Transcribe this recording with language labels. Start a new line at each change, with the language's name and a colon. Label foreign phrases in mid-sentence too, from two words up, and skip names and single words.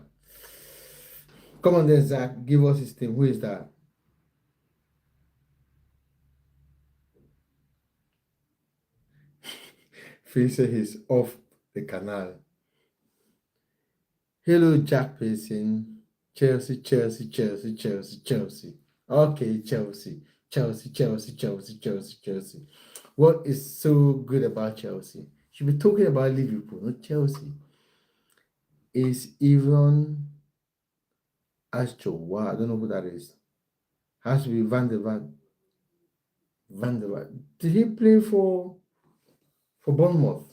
English: Come on then, Zach. Give us his name. Who is that? Phil said he's off the canal. Hello, Jack Payson. Chelsea, Chelsea, Chelsea, Chelsea, Chelsea. Okay, Chelsea, Chelsea, Chelsea, Chelsea, Chelsea, Chelsea. What is so good about Chelsea? Should be talking about Liverpool, not Chelsea. Is even Astro. Wow, I don't know who that is. Has to be Van der Vaart. Van der Vaart. Did he play for Bournemouth?